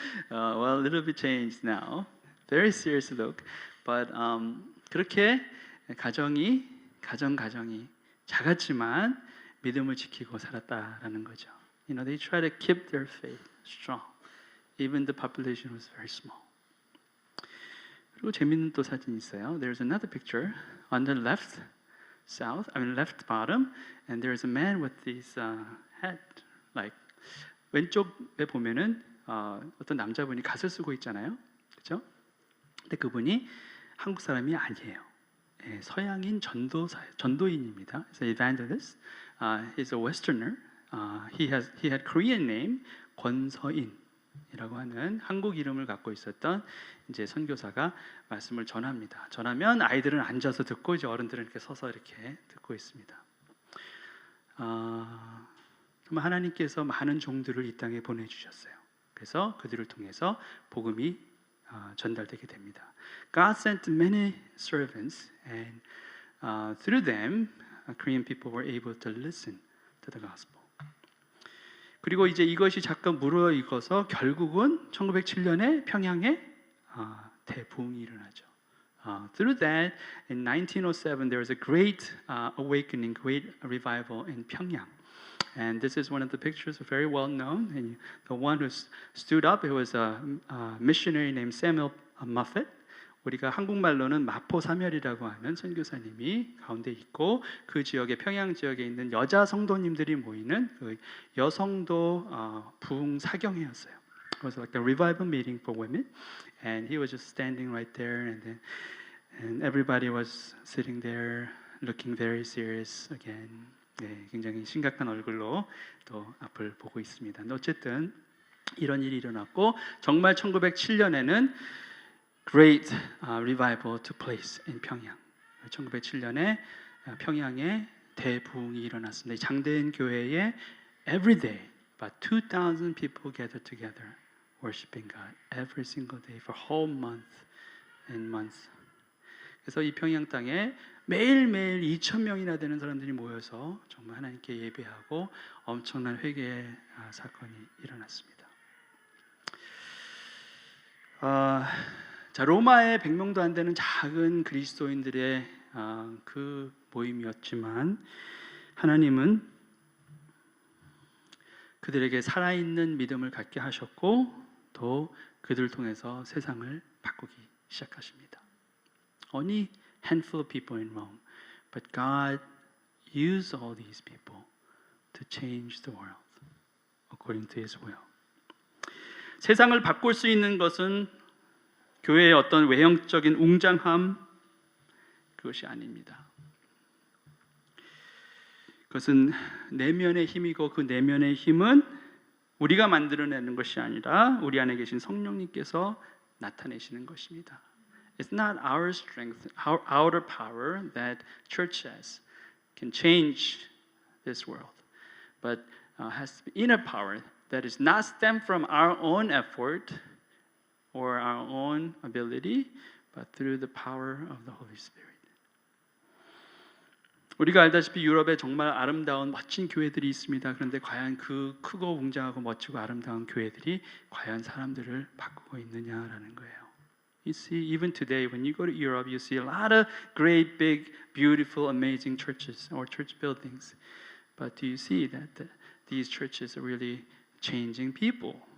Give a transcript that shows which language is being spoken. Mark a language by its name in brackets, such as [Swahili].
[English] Well, a little bit changed now. Very serious look. [Korean] But 그렇게 가정이 작았지만 믿음을 지키고 살았다라는 거죠. [English] They try to keep their faith strong. Even the population was very small. [Korean] 그리고 재밌는 또 사진이 있어요. [English] There's another picture on the left bottom, and there's a man with this hat, like [Korean] 왼쪽에 보면은 어떤 남자분이 갓을 쓰고 있잖아요, 그렇죠? 근데 그분이 한국 사람이 아니에요. 서양인 전도인입니다. [English] He's an evangelist. He's a Westerner. He had Korean name [Korean] 권서인이라고 하는 한국 이름을 갖고 있었던 이제 선교사가 말씀을 전합니다. 전하면 아이들은 앉아서 듣고 이제 어른들은 이렇게 서서 이렇게 듣고 있습니다. 정말 하나님께서 많은 종들을 이 땅에 보내주셨어요. 그래서 그들을 통해서 복음이 전달되게 됩니다. [English] God sent many servants, and through them, Korean people were able to listen to the gospel. [Korean] 그리고 이제 이것이 잠깐 무르익어서 결국은 1907년에 평양에 대부흥이 일어나죠. [English] Through that, in 1907, there was a great awakening, great revival in Pyongyang. And this is one of the pictures, very well known. And the one who stood up, it was a missionary named Samuel Moffett. [Korean] 우리가 한국말로는 마포사멸이라고 하는 선교사님이 가운데 있고 그 지역에 평양 지역에 있는 여자 성도님들이 모이는 그 여성도 부흥 사경회였어요. [English] It was like a revival meeting for women, and he was just standing right there, and everybody was sitting there, looking very serious again. [Korean] 네, 굉장히 심각한 얼굴로 또 앞을 보고 있습니다. 어쨌든 이런 일이 일어났고 정말 1907년에는 [English] Great revival took place in [Korean] 평양. 1907년에 평양에 대부흥이 일어났습니다. 장대인 교회에 [English] every day about 2,000 people gathered together worshiping God every single day for a whole month and months. [Korean] 그래서 이 평양 땅에 매일매일 2,000명이나 되는 사람들이 모여서 정말 하나님께 예배하고 엄청난 회개의 사건이 일어났습니다. 자, 로마의 100명도 안 되는 작은 그리스도인들의 그 모임이었지만 하나님은 그들에게 살아있는 믿음을 갖게 하셨고 또 그들을 통해서 세상을 바꾸기 시작하십니다. [English] Only handful of people in Rome, but God used all these people to change the world according to His will. [Korean] 세상을 바꿀 수 있는 것은 교회의 어떤 외형적인 웅장함, 그것이 아닙니다. 그것은 내면의 힘이고 그 내면의 힘은 우리가 만들어내는 것이 아니라 우리 안에 계신 성령님께서 나타내시는 것입니다. [English] It's not our strength, our outer power that church has can change this world, but has inner power that is not stemmed from our own effort or our own ability, but through the power of the Holy Spirit. [Korean] 우리가 알다시피 유럽에 정말 아름다운 멋진 교회들이 있습니다. 그런데 과연 그 크고 웅장하고 멋지고 아름다운 교회들이 과연 사람들을 바꾸고 있느냐라는 거예요. [English] You see, even today, when you go to Europe, you see a lot of great, big, beautiful, amazing churches or church buildings. But do you see that these churches are really changing people?